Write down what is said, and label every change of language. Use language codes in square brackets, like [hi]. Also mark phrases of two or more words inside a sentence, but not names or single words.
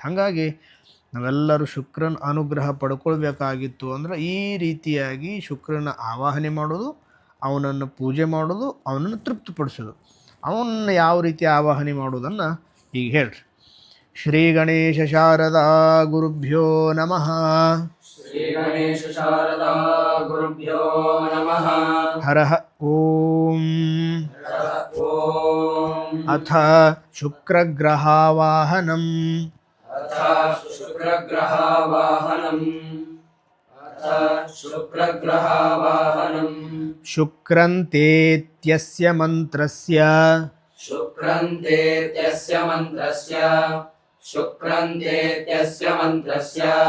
[kn] ಹಾಗಾಗಿ ನಾವೆಲ್ಲರೂ ಶುಕ್ರನ ಅನುಗ್ರಹ ಪಡ್ಕೊಳ್ಬೇಕಾಗಿತ್ತು ಅಂದ್ರೆ ಈ ರೀತಿಯಾಗಿ ಶುಕ್ರನ ಆವಾಹನೆ ಮಾಡೋದು, ಅವನನ್ನು ಪೂಜೆ ಮಾಡೋದು, ಅವನನ್ನು ತೃಪ್ತಿಪಡಿಸೋದು. ಅವನ್ನ ಯಾವ ರೀತಿ ಆವಾಹನೆ ಮಾಡೋದನ್ನು ಈಗ ಹೇಳ್ರಿ. [sa] ಶ್ರೀ ಗಣೇಶ ಶಾರದಾ ಗುರುಭ್ಯೋ ನಮಃ. ಶ್ರೀ ಗಣೇಶ ಶಾರದಾ ಗುರುಭ್ಯೋ ನಮಃ. ಹರಃ ಓಂ. ಓಂ. ಅಥ ಶುಕ್ರಗ್ರಹಾವಾಹನಂ. ಅಥ ಶುಕ್ರಗ್ರಹಾವಾಹನಂ. ಶುಕ್ರಗ್ರಹಾವಾಹನಂ. ಶುಕ್ರಂತೇತ್ಯಸ್ಯ ಮಂತ್ರಸ್ಯ. ಶುಕ್ರಂತೇತ್ಯಸ್ಯ ಮಂತ್ರಸ್ಯ. ಶುಕ್ರಂತೇತ್ಯಸ್ಯ ಮಂತ್ರಸ್ಯ.